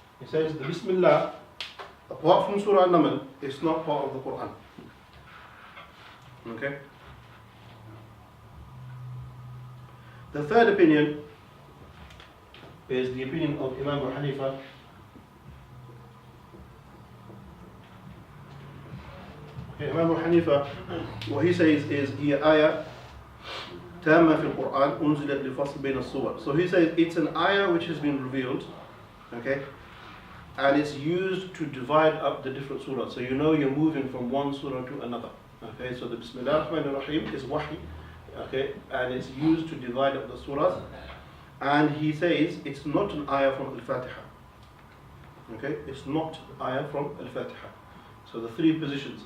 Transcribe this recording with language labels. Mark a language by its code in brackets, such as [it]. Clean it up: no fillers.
[en] He says the Bismillah, apart from Surah Al-Naml, is not part of the Quran. Okay? The third opinion is the opinion of Imam Abu Hanifa. Okay, Imam Abu Hanifa, what he says is [ar] هي آية تامة في القرآن أنزلت لفصل بين الصور. [en] So he says it's an ayah which has been revealed, okay, and it's used to divide up the different surahs. So you know you're moving from one surah to another. Okay, so the Bismillah ar-Rahman ar-Rahim is wahi, okay, and it's used to divide up the surahs. And he says it's not an ayah from Al Fatihah. Okay, it's not an ayah from Al Fatihah. So the three positions.